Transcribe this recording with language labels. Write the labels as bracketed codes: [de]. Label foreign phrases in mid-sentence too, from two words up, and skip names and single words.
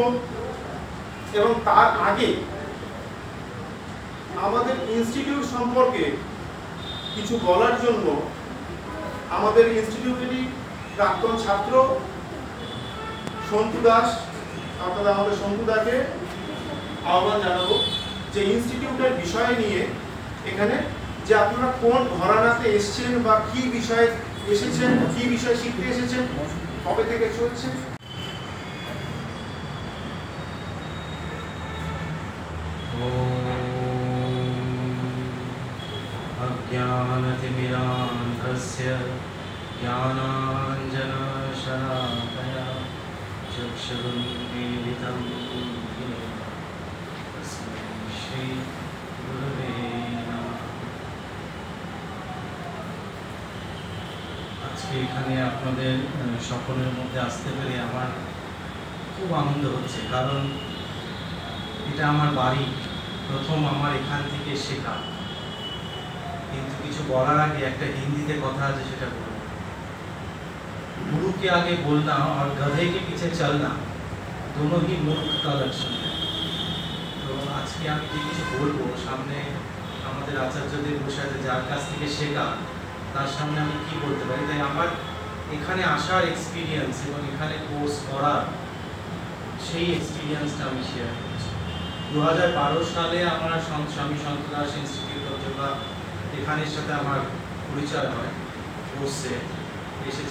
[bn] এবং তার আগে আমাদের ইনস্টিটিউট সম্পর্কে কিছু বলার জন্য আমাদের ইনস্টিটিউটেরই প্রাক্তন ছাত্র সন্তু দাস, আপনারা আমাদের সন্তু দাকে আহ্বান জানাবো যে ইনস্টিটিউটের বিষয় নিয়ে এখানে যে আপনারা কোন ঘরানাতে এসেছেন বা কি বিষয়ে এসেছেন, কি বিষয় শিখতে এসেছেন, কবে থেকে চলছে। [sa] अज्ञानतिमिरान्धस्य ज्ञानाञ्जनशलाकया चक्षुरुन्मीलितं येन तस्मै श्रीगुरवे नमः। [bn] আজকে এখানে আপনাদের সকলের মধ্যে আসতে পেরে আমার খুব আনন্দ হচ্ছে, কারণ এটা আমার বাড়ি, প্রথম আমার এখান থেকে শেখা। কিন্তু কিছু বলার আগে একটা হিন্দিতে কথা আছে, সেটা বলবো। [hi] गुरु के आगे बोलना और गधे के पीछे चलना दोनों ही मूर्ख का लक्षण है। [bn] तो আজকে আমি যে কিছু বলবো, সামনে আমাদের আচার্যদের বসে আছে, যার কাছ থেকে শেখা, তার সামনে আমি কি বলতে পারি। তাই আমার এখানে আসার এক্সপিরিয়েন্স এবং এখানে কোর্স করার সেই এক্সপিরিয়েন্সটা আমি শেয়ার করছি। 2012 সালে আমার স্বামী সন্ত দাস ইনস্টিটিউট অফ যোগা এখানের সাথে আমার পরিচয় হয়, কোর্সে এসেছে।